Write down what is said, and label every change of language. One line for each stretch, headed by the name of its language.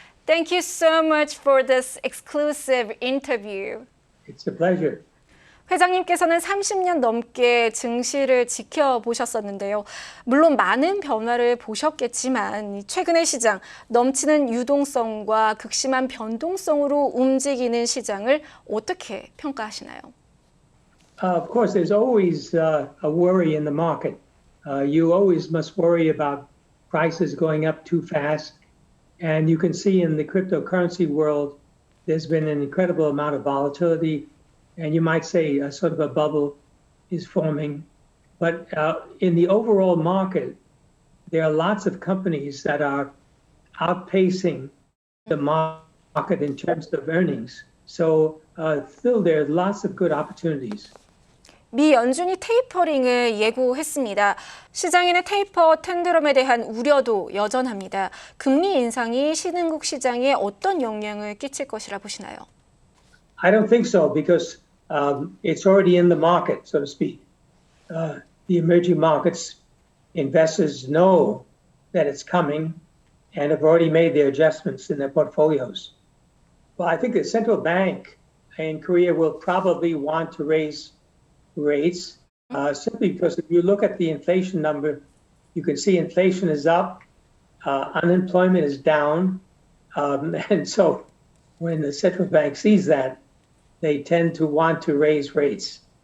English: Thank you so much for this exclusive interview. It's a pleasure.
Korean: 회장님께서는 30년 넘게 증시를 지켜보셨었는데요. 물론 많은 변화를 보셨겠지만 최근의 시장, 넘치는 유동성과 극심한 변동성으로 움직이는 시장을 어떻게 평가하시나요?
English: Of course, there's always a worry in the market. You always must worry about prices going up too fast. And you can see in the cryptocurrency world, there's been an incredible amount of volatility. And you might say a sort of a bubble is forming. But in the overall market, there are lots of companies that are outpacing the market in terms of earnings. So still there are lots of good opportunities.
Korean: 미 연준이 테이퍼링을 예고했습니다. 시장에는 테이퍼 텐드럼에 대한 우려도 여전합니다. 금리 인상이 신흥국 시장에 어떤 영향을 끼칠 것이라 보시나요?
English: I don't think so because it's already in the market, so to speak. The emerging markets investors know that it's coming and have already made their adjustments in their portfolios. Well, I think the central bank in Korea will probably want to raise rates simply because if you look at the inflation number, you can see inflation is up, unemployment is down, and so when the central bank sees that, they tend to want to raise rates.